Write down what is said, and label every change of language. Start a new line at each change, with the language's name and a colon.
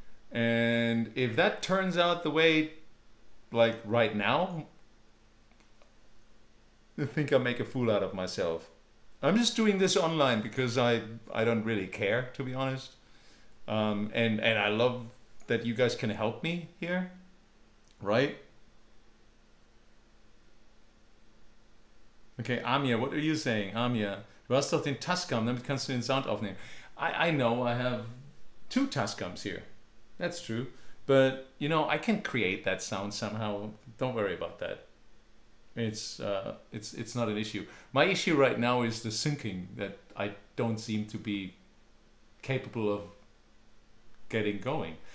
English: And if that turns out the way, like right now, I think I'll make a fool out of myself. I'm just doing this online because I don't really care, to be honest. And I love that you guys can help me here, right? Okay, Amia, what are you saying?
German: Amia, du hast doch den Tascam, damit kannst du den Sound aufnehmen.
English: I know I have 2 Tascams here. That's true. But, you know, I can create that sound somehow. Don't worry about that. It's not an issue. My issue right now is the syncing that I don't seem to be capable of getting going.